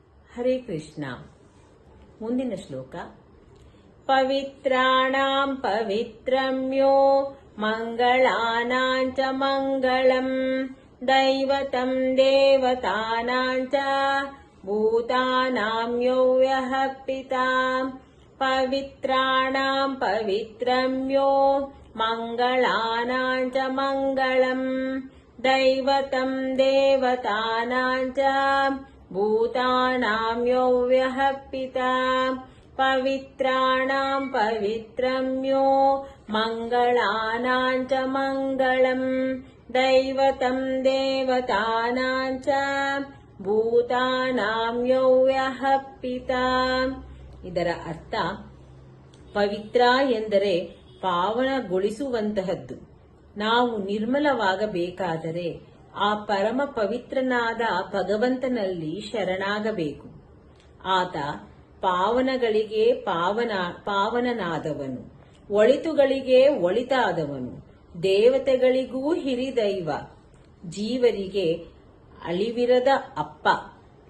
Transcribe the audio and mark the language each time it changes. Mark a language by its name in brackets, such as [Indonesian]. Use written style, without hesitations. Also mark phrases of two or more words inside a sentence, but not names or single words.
[Sanskrit] ಹರೇ ಕೃಷ್ಣ. [Kannada] ಮುಂದಿನ ಶ್ಲೋಕ. [Sanskrit] ಪವಿತ್ರಾಣಾಂ ಪವಿತ್ರಮ್ಯೋ ಮಂಗಳಾನಾಂ ಚ ಮಂಗಳಂ ದೈವತಂ ದೇವತಾನಾಂ ಚ ಭೂತಾನಾಂ ಯೋ ಯಃ ಪಿತಾ. ಪವಿತ್ರಾಣಾಂ ಪವಿತ್ರಮ್ಯೋ ಮಂಗಳಾನಾಂ ಚ ಮಂಗಳಂ ದೈವತಂ ದೇವತಾನಾಂ ಚ ಭೂತಾನಾಂ ಯೋ ಯಃ ಪಿತಾ. ಪವಿತ್ರಾಣಾಂ ಪವಿತ್ರಮ್ಯೋ ಮಂಗಳಾನಾಂ ಚ ಮಂಗಳಂ ದೈವತಂ ದೇವತಾನಾಂ ಚ ಭೂತಾನಾಂ ಯೋ ಯಃ ಪಿತಾ. [Kannada] ಇದರ ಅರ್ಥ, ಪವಿತ್ರ ಎಂದರೆ ಪಾವನಗೊಳಿಸುವಂತಹದ್ದು. ನಾವು ನಿರ್ಮಲವಾಗಬೇಕಾದರೆ ಆ ಪರಮ ಪವಿತ್ರನಾದ ಭಗವಂತನಲ್ಲಿ ಶರಣಾಗಬೇಕು. ಆತ ಪಾವನಗಳಿಗೆ ಪಾವನನಾದವನು, ಒಳಿತುಗಳಿಗೆ ಒಳಿತಾದವನು, ದೇವತೆಗಳಿಗೂ ಹಿರಿದೈವ, ಜೀವರಿಗೆ ಅಳಿವಿರದ ಅಪ್ಪ.